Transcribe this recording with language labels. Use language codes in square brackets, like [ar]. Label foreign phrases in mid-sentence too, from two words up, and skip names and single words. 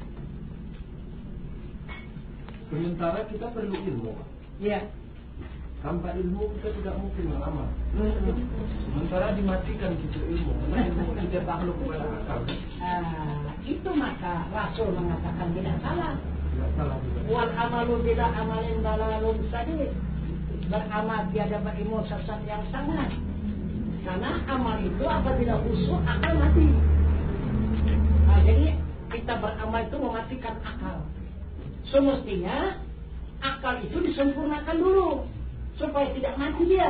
[id] Sementara kita perlu ilmu Pak. Iya. Tanpa ilmu kita tidak mungkin beramal. Sementara dimatikan gitu ilmu, karena ilmu tidak takluk kepada akal. Itu maka Rasul mengatakan tidak salah. Tidak salah juga. [ar] والعمل بلا عمل ضلال سديد. [id] Beramal tiada berilmu sesat yang sangat. Karena amal itu apabila khusyuk akan mati. Jadi kita beramal itu mematikan akal. Semestinya akal itu disempurnakan dulu supaya tidak mati dia.